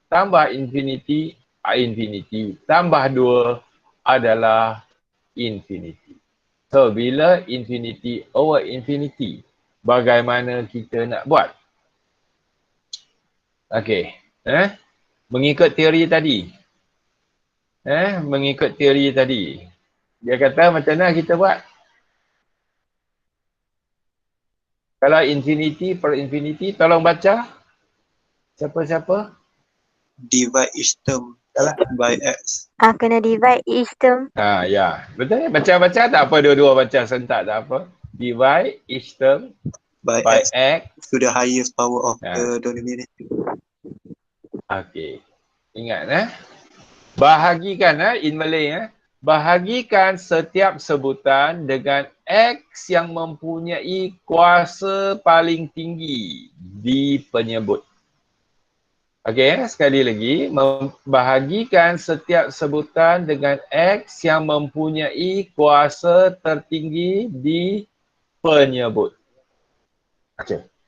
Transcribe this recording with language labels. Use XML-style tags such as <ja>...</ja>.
<ms>Tambah infinity, infinity. Tambah 2 adalah infinity. So, bila infinity over infinity, bagaimana kita nak buat? Okay. Mengikut teori tadi. Mengikut teori tadi. Dia kata macam mana kita buat? Kalau infinity per infinity, tolong baca. Siapa-siapa?</ms> <en>Divide each term by x. Kena divide each term.</en> <ms>Ya. Betul. Baca-baca tak apa, dua-dua baca sentak tak apa.</ms> <en>Divide each term by x to the highest power of the denominator. Okay.</en> <ms>Ingat bahagikan</ms> <en>in Malay</en> <ms>bahagikan setiap sebutan dengan x yang mempunyai kuasa paling tinggi di penyebut. Okey, sekali lagi, membahagikan setiap sebutan dengan x yang mempunyai kuasa tertinggi di penyebut. Okey.</ms>